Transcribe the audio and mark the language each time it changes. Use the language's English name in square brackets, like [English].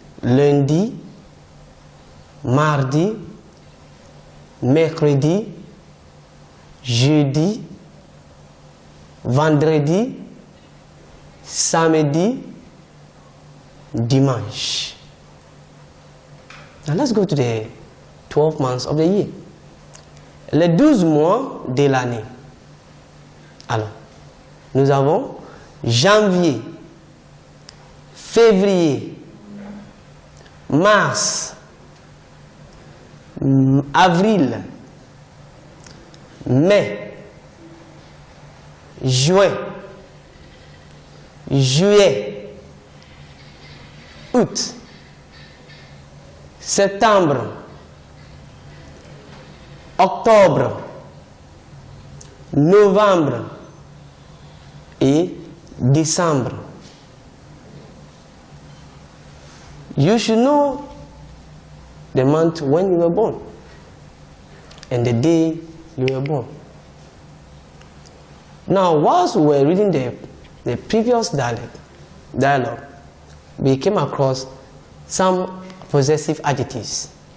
[French] Lundi, mardi, mercredi, jeudi, vendredi, samedi, dimanche. [English] Now let's go to the 12 months of the year. [French] Les 12 mois de l'année. Alors, nous avons janvier, février, mars, avril, mai, juin, juillet, août, septembre, octobre, novembre et décembre. [English] You should know the month when you were born and the day you were born. Now, whilst we were reading the previous dialogue, we came across some possessive adjectives.